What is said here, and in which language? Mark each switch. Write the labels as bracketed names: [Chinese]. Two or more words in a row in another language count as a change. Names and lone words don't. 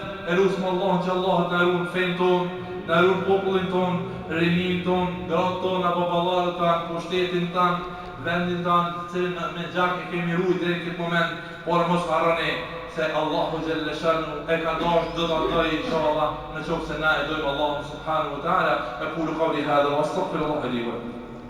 [Albanian] E lusëm Allah që Allah të nërun fejnë tonë, nërun popullin tonë, rinin tonë, gratë tonë, apo baballarët tonë, pushtetin tonë, vendin tonë, cilën me gjak e kemi rujt dhe në këtë moment, por mos harroni se [Arabic] الله جل شأنه [Albanian] e ka dash dhe të ndoj, inshallah, në qofë se na e dojmë [Arabic] الله سبحانه وتعالى أقول قولي هذا وأستغفر الله لي ولكم.